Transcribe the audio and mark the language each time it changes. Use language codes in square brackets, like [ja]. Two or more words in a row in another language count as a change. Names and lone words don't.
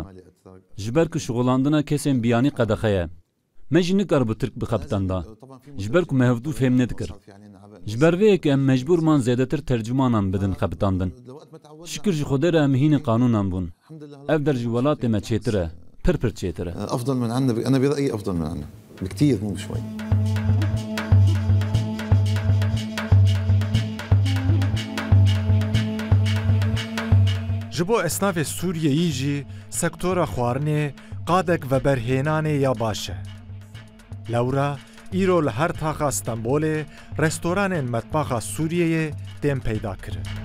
[ku] Ji ber ku şixulandina kesên biyanî qedexe ye. Me jî nikar bi Tirk bixebitanda. Ji ber ku me hevdû fêm nedikir. Ji ber vê yekê em mecbûrman zêdetir tercümanan bidin xebitandin. Şikir ji Xwedê re em hînî qanûnan bûn. Ev der ji welatê me çêtir e. Pir pir çêtir e. [ar] أفضل من عنا أنا برأيي أفضل من عنا بكتير مو بشوي. [ku] Ji bo esnafê Sûriyeyî jî sektora xwarinê qadek veberhênanê ya baş e. Lewra îro li her taxa Stenbolê restoranên metbaxa Sûriyeyê tên peyda kirin.